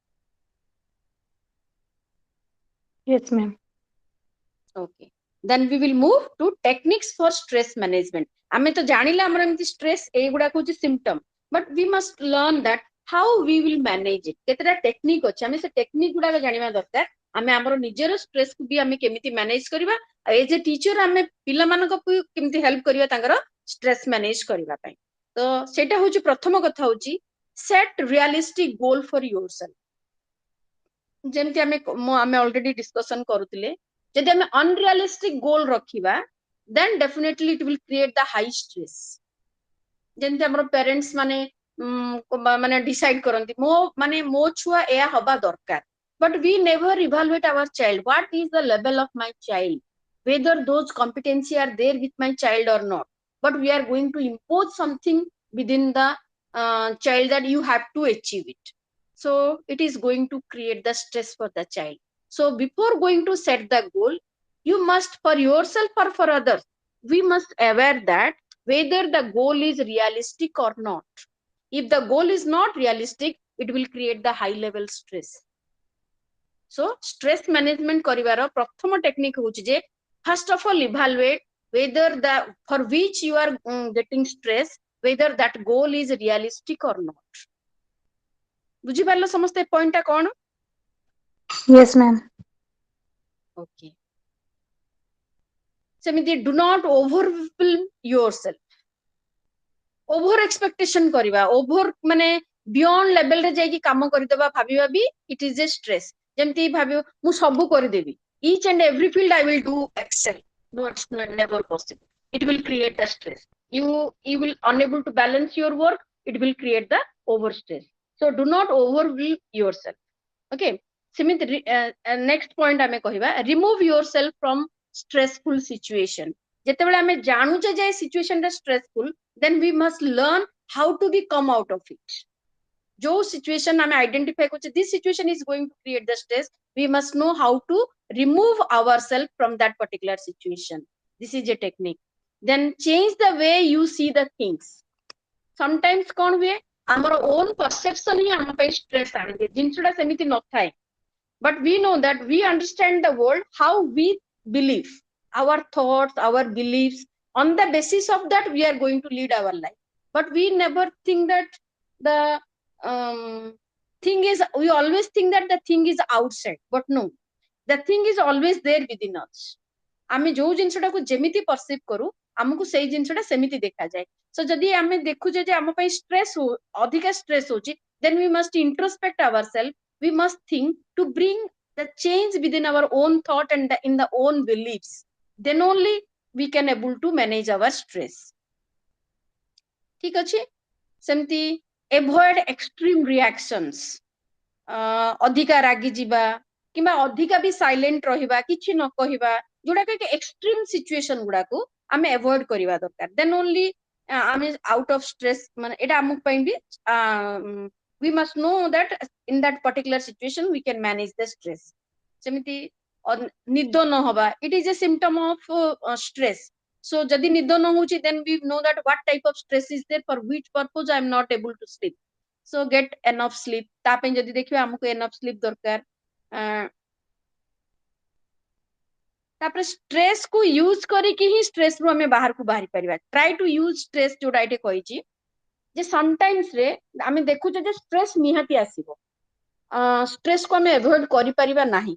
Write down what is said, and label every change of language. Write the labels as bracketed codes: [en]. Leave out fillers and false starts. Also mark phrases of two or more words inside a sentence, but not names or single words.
[en] Yes, ma'am. Okay, then we will move to techniques for stress management. [or] ଆମେ ତ ଜାଣିଲା ଆମର ଏମିତି stress ଏଇଗୁଡା ହଉଛି symptom, [en] but we must learn that how we will manage it. [or] କେତେଟା ଟେକ୍ନିକ୍ ଅଛି, ଆମେ ସେ ଟେକ୍ନିକ୍ ଗୁଡାକ ଜାଣିବା ଦରକାର, ଆମେ ଆମର ନିଜର stress କୁ ବି ଆମେ କେମିତି manage କରିବା, [en] as a teacher [or] ଆମେ ପିଲାମାନଙ୍କୁ କେମିତି ହେଲ୍ପ କରିବା ତାଙ୍କର [en] stress manage [or] କରିବା ପାଇଁ. ତ ସେଇଟା ହଉଛି ପ୍ରଥମ କଥା ହଉଛି [en] set realistic goal for yourself. [or] ଯେମିତି ଆମେ [en] already discussion [or] କରୁଥିଲେ, ଯଦି ଆମେ [en] unrealistic goal [or] ରଖିବା [en] then definitely it will create the high stress. [or] ଯେମିତି ଆମର parents ମାନେ decide କରନ୍ତି ମୋ ଛୁଆ ଏୟା ହବା ଦରକାର, [en] but we never evaluate our child, what is the level of my child, whether those competencies are there with my child or not, but we are going to impose something within the child that you have to achieve it. So it is going to create the stress for the child. So before going to set the goal, you must, for yourself or for others, we must aware that whether the goal is realistic or not. If the goal is not realistic, it will create the high level stress. So stress management [or] କରିବାର ପ୍ରଥମ technique ହଉଛି ଯେ [en] first of all evaluate whether the for which you are getting stress, whether that goal is realistic or not. [or] ବୁଝିପାରିଲ ସମସ୍ତେ ପଏଣ୍ଟଟା କଣ? [en] Yes, ma'am. Okay. ସେମିତି do not overwhelm yourself. over expectation [or] କରିବା, ଓଭର ମାନେ [en] beyond level [or] ରେ ଯାଇକି କାମ କରିଦେବା, ଭାବିବା ବି [en] it is a stress. [or] ଯେମିତି ଭାବିବ ମୁଁ ସବୁ କରିଦେବି, [en] each and every field I will do excel. No, it's never possible. It will create the stress. You will unable to balance your work. It will create the over stress. So do not overwhelm yourself. [or] Okay. ସେମିତି [en] next point [or] ଆମେ କହିବା, [en] remove yourself from stressful situation. [or] ଯେତେବେଳେ ଆମେ ଜାଣୁଛେ ଯେ ସିଚୁଏସନ ଟା ଷ୍ଟ୍ରେସଫୁଲ, [en] then we must learn how to be come out of it. [or] ଯୋଉ ସିଚୁଏସନ ଆମେ ଆଇଡେଣ୍ଟିଫାଇ କରୁଛେ [en] this situation is going to create the stress, we must know how to remove ourselves from that particular situation. This is a technique. Then change the way you see the things. [or] sometimes କଣ ହୁଏ, ଆମର [en] own perception [or] ହିଁ ଆମ ପାଇଁ stress ଆଣିଦିଏ, ଜିନିଷଟା ସେମିତି ନଥାଏ। [en] But we know that we understand the world how we believe, our thoughts, our beliefs, on the basis of that we are going to lead our life. But we never think that the thing is, we always think that the thing is outside, but no, the thing is always there within us. [or] ଆମେ ଯୋଉ ଜିନିଷଟାକୁ ଯେମିତି ପରସିଭ କରୁ, ଆମକୁ ସେଇ ଜିନିଷଟା ସେମିତି ଦେଖାଯାଏ। ସୋ ଯଦି ଆମେ ଦେଖୁଛେ ଯେ ଆମ ପାଇଁ ଷ୍ଟ୍ରେସ୍ ଅଧିକା ଷ୍ଟ୍ରେସ୍ ହଉଛି, [en] then we must introspect ourselves. We must think to bring the change within our own thought and in the own beliefs. Then only we can able to manage our stress. [or] ଠିକ ଅଛି। ସେମିତି avoid extreme reactions. ଅଧିକା ରାଗି ଯିବା କିମ୍ବା ଅଧିକା ବି ସାଇଲେଣ୍ଟ ରହିବା, କିଛି ନ କହିବା, ଯୋଉଟାକ କି ଏକ୍ସଟ୍ରିମ ସିଚୁଏସନ ଗୁଡାକୁ ଆମେ ଆଭଏଡ କରିବା ଦରକାର। [en] then only ଆମେ out of stress, [or] ମାନେ ଏଇଟା ଆମ ପାଇଁ ବି [en] we must know that in that particular situation we can manage the stress. [or] ସେମିତି ନିଦ ନ ହବା, [en] it is a symptom of stress. [or] So ଯଦି ନିଦ ନ ହଉଛି, [en] then we know that what type of stress is there, for which purpose I am not able to sleep. So get enough sleep. [or] ତା ପାଇଁ ଯଦି ଦେଖିବା ଆମକୁ [en] enough sleep [or] ଦରକାର। ତାପରେ ଷ୍ଟ୍ରେସ୍ କୁ ୟୁଜ କରିକି ହିଁ ଷ୍ଟ୍ରେସ୍ ରୁ ଆମେ ବାହାରକୁ ବାହାରି ପାରିବା। [en] try to use stress, [or] ଯୋଉଟା ଏଠି କହିଛି ଯେ ସମଟାଇମ୍ସ ରେ ଆମେ ଦେଖୁଛେ ଯେ ଷ୍ଟ୍ରେସ୍ ନିହାତି ଆସିବ, ଷ୍ଟ୍ରେସ୍ କୁ ଆମେ ଆଭଏଡ କରିପାରିବା ନାହିଁ।